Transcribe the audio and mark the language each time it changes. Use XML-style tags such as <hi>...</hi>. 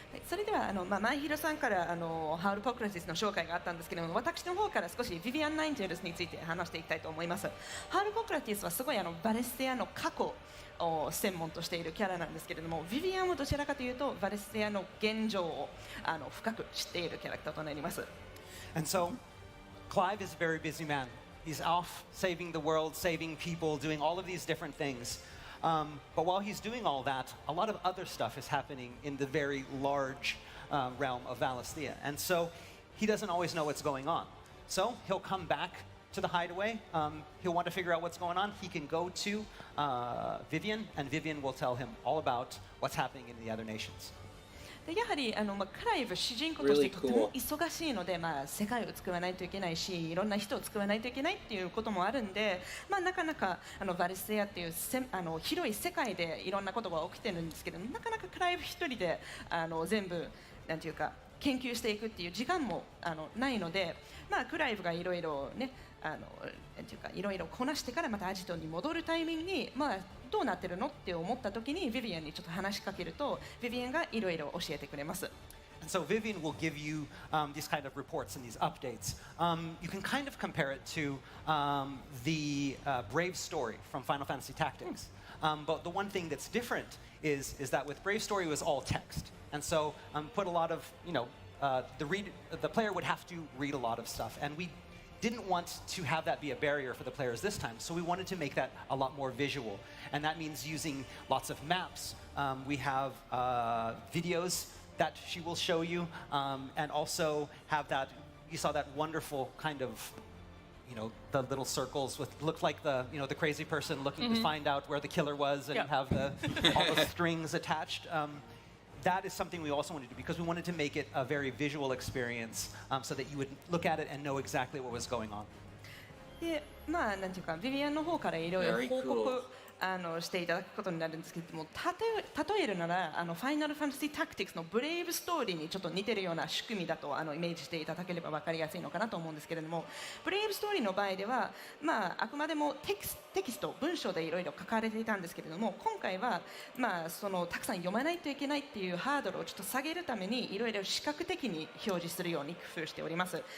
<ja>それでは前広さんからハウル・ポクラティスの紹介があったんですけれども、私の方から少しビビアン・ナインテールズについて話していきたいと思います。ハウル・ポクラティスはすごいバレステアの過去を専門としているキャラなんですけれども、ビビアンはどちらかというとバレステアの現状を深く知っているキャラクターとなります。</ja> <en>And so Clive is a very busy man. He's off saving the world, saving people, doing all of these different things. But while he's doing all that, a lot of other stuff is happening in the very large realm of Valisthea. And so he doesn't always know what's going on. So he'll come back to the hideaway. He'll want to figure out what's going on. He can go to Vivian, and Vivian will tell him all about what's happening in the other nations.</en> <ja>でやはりクライブ主人公としてとても忙しいので、世界を救わないといけないし、いろんな人を救わないといけないっていうこともあるんで、なかなかバリステアっていう広い世界でいろんなことが起きてるんですけど、なかなかクライブ一人で全部なんていうか研究していくっていう時間もないので、クライブがいろいろねなんていうかいろいろこなしてからまたアジトに戻るタイミングにどうなってるのって思った時にビビアンにちょっと話しかけるとビビアンがいろいろ教えてくれます。</ja> <en>And so Vivian will give you these kind of reports and these updates. You can kind of compare it to the Brave story from Final Fantasy Tactics. But the one thing that's different is that with Brave story it was all text. And so put a lot of, the player would have to read a lot of stuff. And we didn't want to have that be a barrier for the players this time, so we wanted to make that a lot more visual. And that means using lots of maps. We have videos that she will show you, and also have that, you saw that wonderful kind of, the little circles with, looked like the crazy person looking to find out where the killer was, and have all the strings attached. That is something we also wanted to do because we wanted to make it a very visual experience, so that you would look at it and know exactly what was going on.</en> <ja>でなんていうかビビアンの方からいろいろ報告していただくことになるんですけれども、例えるならファイナルファンタジータクティクスのブレイブストーリーにちょっと似てるような仕組みだとイメージしていただければ分かりやすいのかなと思うんですけれども、ブレイブストーリーの場合ではあくまでもテキスト文章でいろいろ書かれていたんですけれども、今回はたくさん読まないといけないっていうハードルをちょっと下げるためにいろいろ視覚的に表示するように工夫しております。</ja>